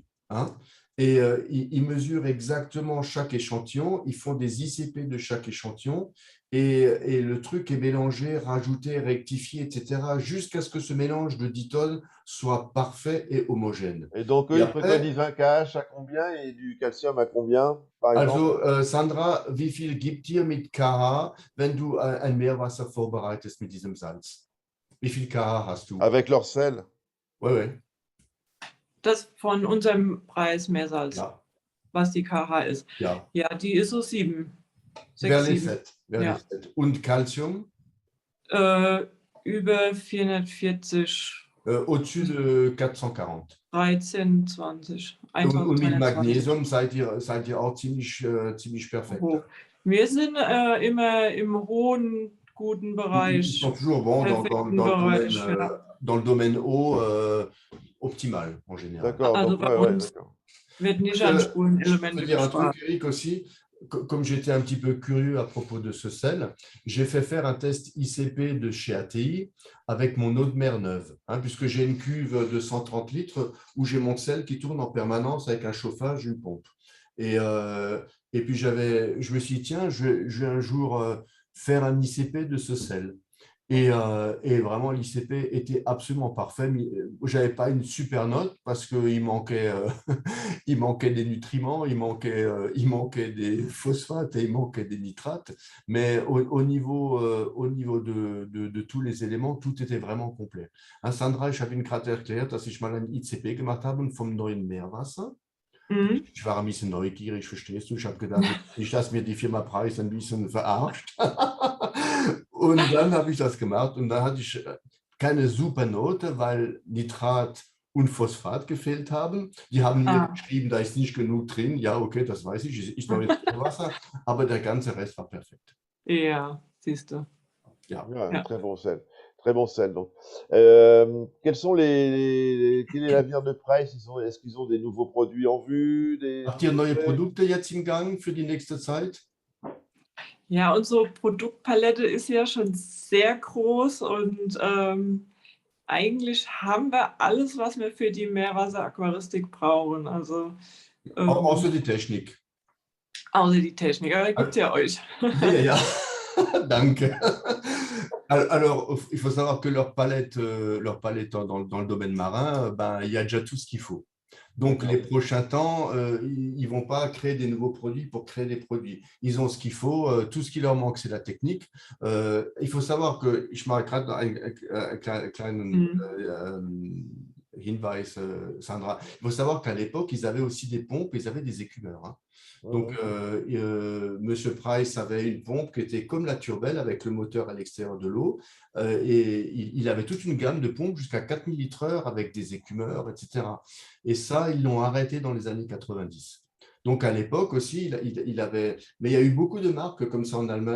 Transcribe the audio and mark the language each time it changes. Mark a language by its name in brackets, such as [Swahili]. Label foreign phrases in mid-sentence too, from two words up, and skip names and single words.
[French] Hein, et ils mesurent exactement chaque échantillon, ils font des ICP de chaque échantillon, et le truc est mélangé, rajouté, rectifié, etc., jusqu'à ce que ce mélange de 10 tonnes soit parfait et homogène. Et donc, eux, ils préconisent un KH à combien et du calcium à combien, par exemple? [German] Also, Sandra, wie viel gibt dir mit KH, wenn du ein Meerwasser vorbereitest mit diesem Salz? Wie viel KH hast du? [French] Avec leur sel? Oui, oui. [German] Das von unserem Preis Meersalz, Ja. was die KH ist. Ja, ja, die ist so 7. 6, 7. Ja. Und Calcium? Über 440. [French] Au-dessus de 440. 13, 20. [German] Und mit Magnesium seid ihr auch ziemlich perfekt. Hoch. Wir sind immer im hohen, guten Bereich. [French] Ils sont toujours bons dans le domaine eau optimal en général. D'accord, also donc, [German] bei uns wird nicht an Spurenelemente [French] Je peux dire un truc, Eric, aussi. Comme j'étais un petit peu curieux à propos de ce sel, j'ai fait faire un test ICP de chez ATI avec mon eau de mer neuve, hein, puisque j'ai une cuve de 130 litres où j'ai mon sel qui tourne en permanence avec un chauffage, une pompe. Et puis, je me suis dit, tiens, je vais un jour faire un ICP de ce sel. Et vraiment, l'ICP était absolument parfait. Je n'avais pas une super note parce qu'il manquait, il manquait des nutriments, il manquait des phosphates et il manquait des nitrates. Mais au niveau de tous les éléments, tout était vraiment complet. [German] Sandra, ich habe Ihnen gerade erklärt, dass ich mal ein ICP gemacht habe vom neuen Meerwasser. Ich war ein bisschen neugierig, verstehst du? Ich habe gedacht, nicht, dass mir die Firma Price ein bisschen verarscht. Und dann habe ich das gemacht und dann hatte ich keine super Note, weil Nitrat und Phosphat gefehlt haben. Die haben mir geschrieben, da ist nicht genug drin. Ja, okay, das weiß ich. Ich mache jetzt Wasser, aber der ganze Rest war perfekt. Ja, siehst du. Ja, [French] très bon sel. Très bon sel. Donc, quel est l'avenir de Price? Est-ce qu'ils ont des nouveaux produits en vue? [German] Habt ihr neue Produkte jetzt im Gang für die nächste Zeit? Ja, unsere Produktpalette ist ja schon sehr groß und eigentlich haben wir alles, was wir für die Meerwasseraquaristik brauchen. Also, außer die Technik. Außer die Technik, aber da gibt es ja euch. Ja. Danke. [French] Alors, il faut savoir que leur palette dans le domaine marin, il y a déjà tout ce qu'il faut. Donc, les prochains temps, ils ne vont pas créer des nouveaux produits pour créer des produits. Ils ont ce qu'il faut. Tout ce qui leur manque, c'est la technique. Il faut savoir que, [German] ich mache gerade einen kleinen Hinweis, Sandra. [French] Il faut savoir qu'à l'époque, ils avaient aussi des pompes, ils avaient des écumeurs. Hein. Donc, Monsieur Price avait une pompe qui était comme la Turbelle avec le moteur à l'extérieur de l'eau. Et il avait toute une gamme de pompes jusqu'à 4000 litres/heure avec des écumeurs, etc. Et ça, ils l'ont arrêté dans les années 90. Donc, à l'époque aussi, il avait… Mais il y a eu beaucoup de marques comme ça en Allemagne.